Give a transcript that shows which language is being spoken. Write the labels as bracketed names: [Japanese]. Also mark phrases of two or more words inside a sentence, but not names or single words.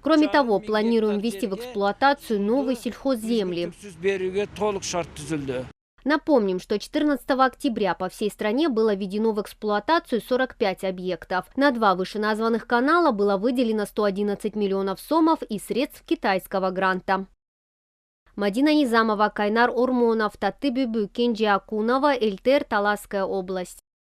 [Russian] Кроме того, планируем ввести в эксплуатацию новые сельхозземли. Напомним, что 14 октября по всей стране было введено в эксплуатацию 45 объектов. На 2 вышеназванных канала было выделено 111 миллионов сомов из средств китайского гранта. Мадина Низамова, Кайнар Ормонов, Татты Бюбü, Кенже Акунова, Эльтер, Таласская область.